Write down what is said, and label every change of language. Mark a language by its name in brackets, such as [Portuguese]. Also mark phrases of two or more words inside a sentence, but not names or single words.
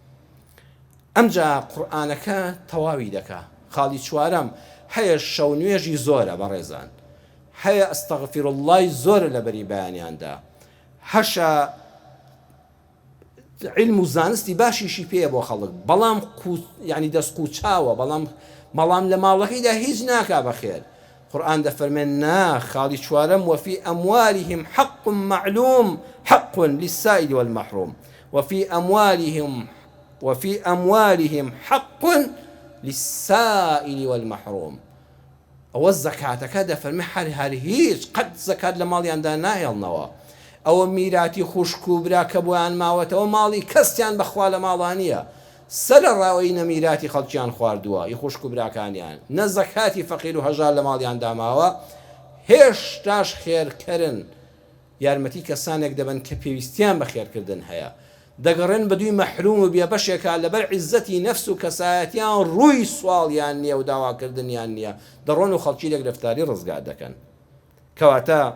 [Central Kurdish] ئەمجا قورئانەکە تەواوی دەکا خاڵی چوارەم هەیە شەو نوێژی زۆرە بەڕێزان هەیە [Arabic] ئەستەغفر الله [Central Kurdish] زۆرە لە بەری بەیانیاندا هەشە علم و زانستی باشیشی پێیە بۆ خەڵک بەڵام یعنی دەست قوچاوە بەڵام لە ماڵەکەیدا هیچ ناکا بەخێر قورئان دەفەرمێن نا خاڵی چوارەم [Arabic] وفي أموالهم حق معلوم حق للسائل والمحروم وفي أموالهم حق للسائل والمحروم [Central Kurdish] ئەوە زەکاتەکە دەفەرمێ هەر هیچ قەت زەکات لە ماڵیاندا ناهێڵنەوە ئەوە میراتی خوشک و برا کە بۆیان ماوەتەوە ماڵی کەستیان بەخوا لە ماڵانیە سەر ڕاوەی نەمیراتی خەڵکیان خواردووە ی خوشک و براکانیان نە زەکاتی فەقیر و هەژار لە ماڵیان داماوە هێشتاش خێرکردن یارمەتی کەسانێک دەبن کە پێویستیان بە خێرکردن هەیە دەگەڕێن بە دوی مەحروم و بێبەشێکە لەبەر عیزەتی نەفس و کەسایەتیان ڕووی سواڵیان نییە و داواکردنیان نییە دەڕۆن و خەڵکی لە گرفتاری ڕزگار دەکەن کەواتە